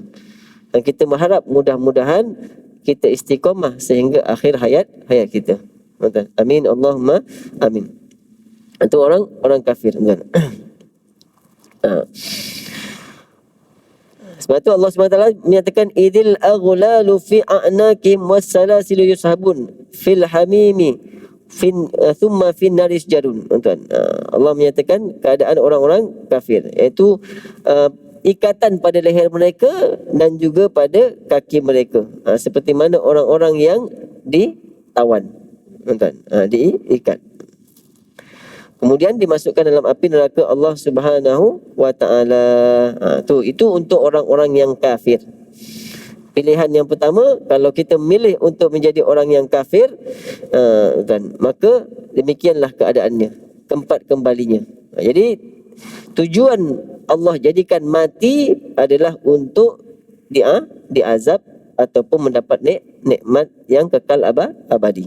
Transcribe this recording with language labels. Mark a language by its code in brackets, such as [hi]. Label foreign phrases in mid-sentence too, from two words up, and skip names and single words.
[ms] Dan kita mengharap mudah-mudahan kita istiqamah sehingga akhir hayat kita. [ar] آمين اللهم آمين. [ms] Itu orang kafir, kan? Sebab tu Allah SWT menyatakan [ar] إذ الأغلال في أعناقهم والسلاسل يسحبون في الحميم ثم في النار يسجرون. [ms] Tuan-tuan, Allah menyatakan keadaan orang-orang kafir, iaitu ikatan pada leher mereka dan juga pada kaki mereka, seperti mana orang-orang yang ditawan, tuan-tuan, diikat. Kemudian dimasukkan dalam api neraka Allah [ar] سبحانه وتعالى. [ms] Itu untuk orang-orang yang kafir. Pilihan yang pertama, kalau kita memilih untuk menjadi orang yang kafir, dan maka demikianlah keadaannya, tempat kembalinya. Jadi tujuan Allah jadikan mati adalah untuk diazab ataupun mendapat nikmat yang kekal abadi.